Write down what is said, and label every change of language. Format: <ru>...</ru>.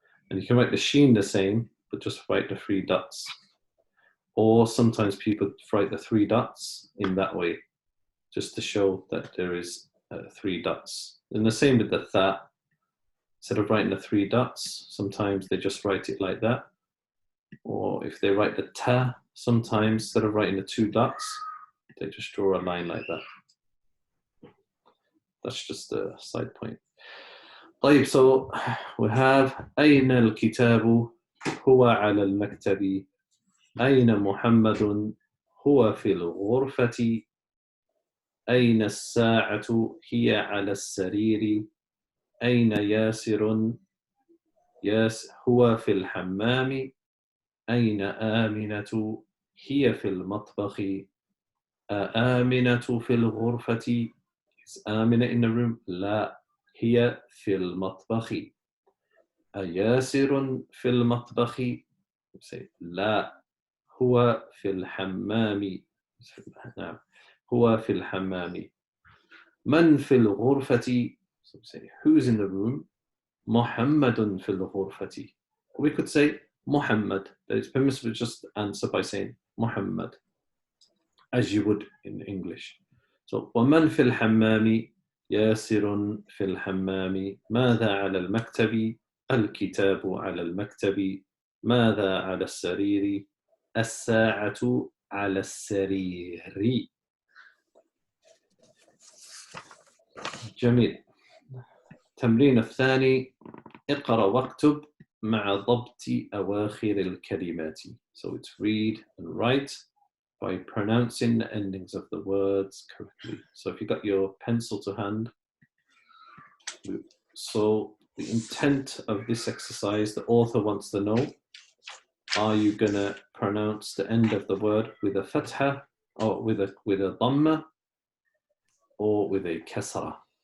<en>And you can write the sheen the same, but just write the 3 dots. Or sometimes people write the 3 dots in that way, just to show that there is 3 dots. And the same with the tha. Instead of writing the 3 dots, sometimes they just write it like that. Or if they write the ta, sometimes instead of writing the 2 dots, they just draw a line like that. That's just a side point.</en> <ar>طيب, so we have أين الكتاب هو على المكتب. أين محمد هو في الغرفة. أين الساعة هي على السرير. أين ياسر هو في الحمام. أين آمنة هي في المطبخ. آمنة في الغرفة.</ar> <en>Is Amna in the room?</en> <ar>لا, هي في المطبخ. ياسر في المطبخ. Say لا, هو في الحمام. نعم, هو في الحمام. من في الغرفة.</ar> <en>So say who's in the room. محمد في الغرفة. We could say Muhammad. But it's permissible to just answer by saying Muhammad, as you would in English.</en> <ar>So ومن في الحمام. ياسر في الحمام. ماذا على المكتب. الكتاب على المكتب. ماذا على السرير. الساعة على السرير. جميل. التمرين الثاني. اقرأ واكتب مع ضبط أواخر الكلمات.</ar> <en>So it's read and write by pronouncing the endings of the words correctly. So if you got your pencil to hand, so the intent of this exercise, the author wants to know, are you going to pronounce the end of the word with a fatha or with a dhamma or with a kasra?</en>